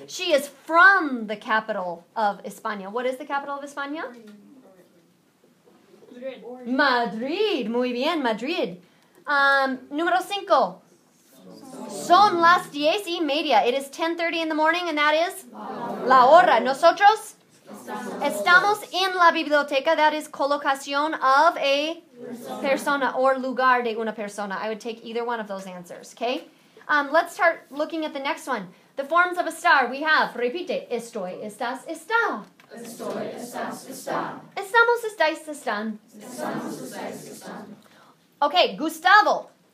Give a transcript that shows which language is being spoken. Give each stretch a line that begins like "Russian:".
English: She is from the capital of España. What is the capital of España?
Spanish: Madrid. Muy bien, Madrid. Número 5. Son las 10:30.
English: It is 10:30 in the morning, and that is
Spanish: la hora. Nosotros estamos en la biblioteca.
English: That is colocación of a persona or
Spanish: lugar de una persona.
English: I would take either one of those answers, okay? Let's start looking at the next one. The forms of estar. We have,
Spanish: repite, estoy, estás, está. Estoy, estás, está. Estamos, estáis, están. Estamos, estáis, están.
English: Okay, Gustavo.